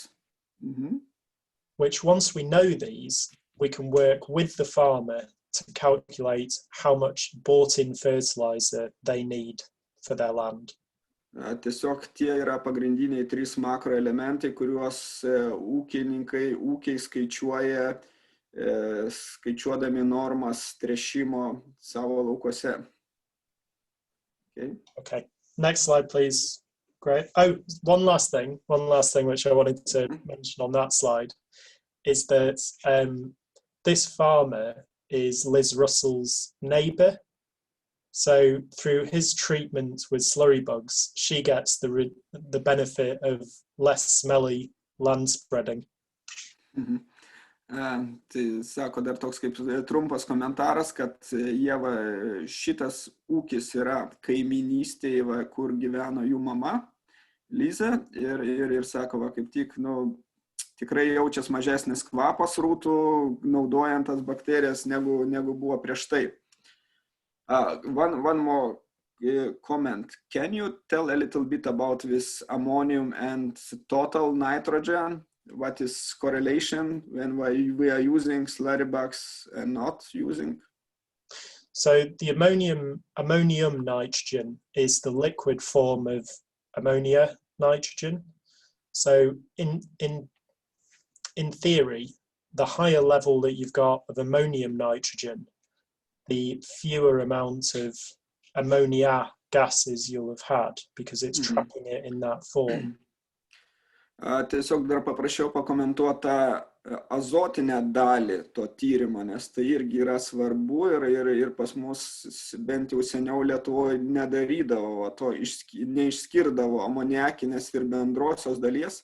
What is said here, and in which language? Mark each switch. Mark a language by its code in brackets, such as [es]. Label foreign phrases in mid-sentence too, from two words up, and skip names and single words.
[en] Which once we know these, we can work with the farmer to calculate how much bought-in fertilizer they need for their land. [lt] Tiesiog tie yra pagrindiniai 3 makroelementai, kuriuos ūkiai skaičiuoja, skaičiuodami normas tręšimo savo laukuose. [en] Okay. Next slide, please. Great. Oh, one last thing which I wanted to mention on that slide is that this farmer is Liz Russell's neighbour. So through his treatment with Slurry Bugs, she gets the benefit of less smelly land spreading. [lt] Tai sako dar toks kaip trumpas komentaras, kad Ieva, šitas ūkis yra kaiminystėje, kur gyveno jų mama, Liza, ir sako, kaip tik, tikrai jaučias mažesnis kvapas rūtų, naudojant tas bakterijas, negu buvo prieš tai. [en] One more comment. Can you tell a little bit about this ammonium and total nitrogen? What is correlation when we are using Slurry Bugs and not using? So the ammonium nitrogen is the liquid form of ammonia nitrogen. So in theory, the higher level that you've got of ammonium nitrogen, the fewer amount of ammonia gases you'll have had because it's trapping it in that form. [lt] Tiesiog dar paprašiau pakomentuoti azotinę dalį to tyrimo, nes tai irgi yra svarbu ir pas mus bent jau seniau Lietuvoje nedarydavo, neišskirdavo amoniakinės ir bendrosios dalies.